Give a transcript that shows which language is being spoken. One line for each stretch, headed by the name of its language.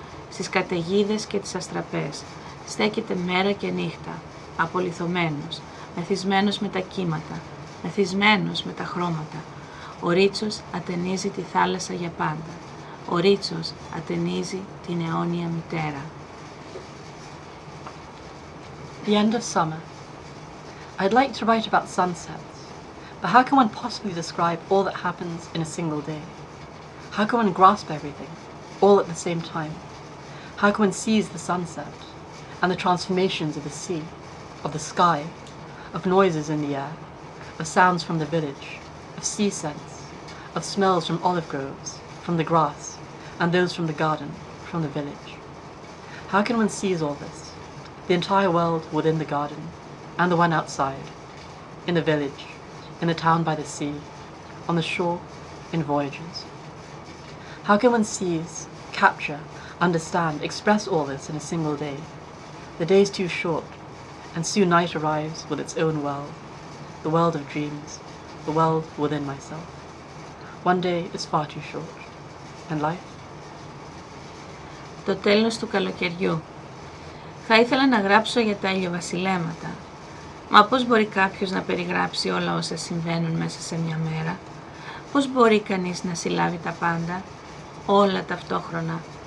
Greek: Στις καταιγίδες και τις αστραπές στέκεται μέρα και νύχτα, απολιθωμένος, μεθυσμένος με τα κύματα, μεθυσμένος με τα χρώματα. Ο Ρίτσος ατενίζει τη θάλασσα για πάντα. Ο Ρίτσος ατενίζει την αιώνια μητέρα.
English: The end of summer. I'd like to write about sunsets, but how can one possibly describe all that happens in a single day? How can one grasp everything, all at the same time? How can one seize the sunset and the transformations of the sea, of the sky, of noises in the air, of sounds from the village, of sea scents, of smells from olive groves, from the grass, and those from the garden, from the village? How can one seize all this? The entire world within the garden, and the one outside, in the village, in the town by the sea, on the shore, in voyages. How can one seize, capture, understand, express all this in a single day? The day is too short, and soon night arrives with its own world, the world of dreams, the world within myself. One day is far too short, and life?
Greek: Το τέλος του καλοκαιριού. Θα ήθελα να γράψω για τα ηλιοβασιλέματα. Μα πώς μπορεί κάποιος να περιγράψει όλα όσα συμβαίνουν μέσα σε μια μέρα? Πώς μπορεί κανείς να συλλάβει τα πάντα, όλα ταυτόχρονα?